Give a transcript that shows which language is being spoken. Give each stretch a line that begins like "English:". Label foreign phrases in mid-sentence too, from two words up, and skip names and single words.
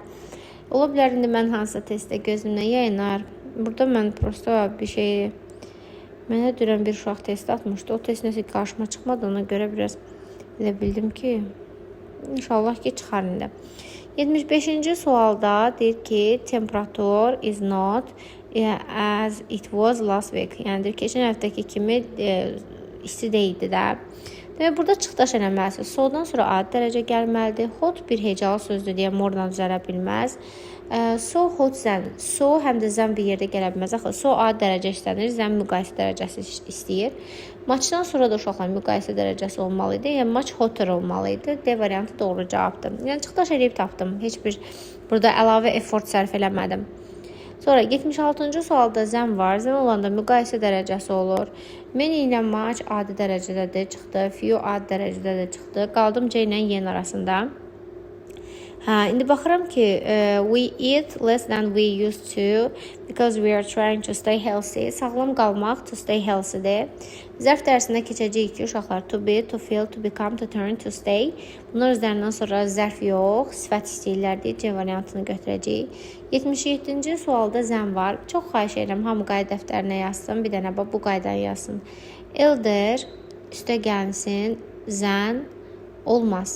Azerbaijani: Ola bilər, indi mən hansısa testdə gözümdən yayınar. Burada mən prosta bir şey, mənə dünən bir uşaq testi atmışdı. O test nəsə qarşıma çıxmadı. Ona görə biraz elə bildim ki, inşallah ki, çıxar indi. 75-ci sualda deyir ki,
English: temperature is not as it was last week.
Azerbaijani: Yəni, keçən həftəki kimi isti deyildi də. Demək, burada çıxdaş eləməlisin. So-dan sonra adi dərəcə gəlməlidir. Hot bir hecalı sözdür deyə more-dan düzələ bilməz.
English: So, hot, zən.
Azerbaijani: So, həm də zən bir yerdə gələ bilməz. Axı, so adi dərəcə işlənir, zən müqayisə dərəcəsi istəyir. Maçdan sonra da uşaqlar müqayisə dərəcəsi olmalıydı. Yəni,
English: maç hotter
Azerbaijani: olmalıydı. D variantı doğru cavabdır. Yəni, çıxdaş eləyib tapdım. Heç bir burada əlavə effort sərf eləmədim. Sonra 76-cı sualda zən var. Zən olanda müqayisə dərəcəsi olur. Many ilə maç adi dərəcədə də çıxdı. Few adi dərəcədə də çıxdı. Qaldım C ilə Y arasında. İndi baxıram ki,
English: we eat less than we used to because we are trying to stay healthy.
Azerbaijani: Sağlam qalmaq,
English: to stay healthy-
Azerbaijani: dir. Zərf dərsində keçəcəyik ki, uşaqlar
English: to be, to feel, to become, to turn, to stay.
Azerbaijani: Bunlar özlərindən sonra zərf yox, sifət istəyirlər deyə C variantını götürəcəyik. 77-ci sualda zən var. Çox xahiş edirəm, hamı qayda dəftərinə yazsın, bir dənə bu qaydanı yazsın. Elder, üstə gəlsin, zən olmaz.